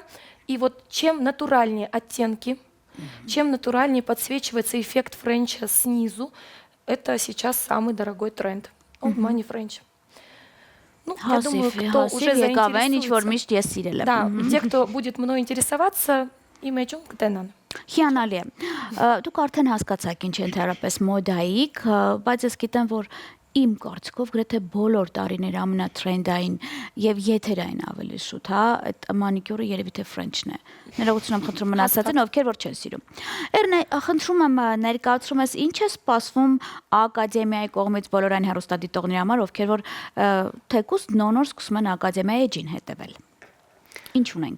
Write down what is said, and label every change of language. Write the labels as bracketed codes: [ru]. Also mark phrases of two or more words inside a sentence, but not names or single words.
[ru] И вот чем натуральнее оттенки, чем натуральнее подсвечивается эффект френча снизу, это сейчас самый дорогой тренд. Old Money French. Ну, я думаю, кто уже заинтересуется. Да, те, кто будет мной интересоваться, им этим կտենան։ [hy] Հիանալի է։ Դուք արդեն հասկացաք ինչ է ընդհանրապես մոդայիկ, բայց ես գիտեմ, որ իմ կարծիքով գրեթե բոլոր տարիների ամենատրենդային եւ եթերային ավելի շուտ, հա, այդ մանիկյուրը երևի թե ֆրենչն է։ Ներողություն եմ խնդրում մնացածին, ովքեր որ չեն սիրում։ Էրնե, խնդրում եմ ներկայացրում ես ինչ է սպասվում ակադեմիայի կողմից բոլոր այն հեռուստադիտողների համար, ովքեր որ թեկուզ նոր սկսում են ակադեմիայի էջին հետևել։ Ինչ ունենք։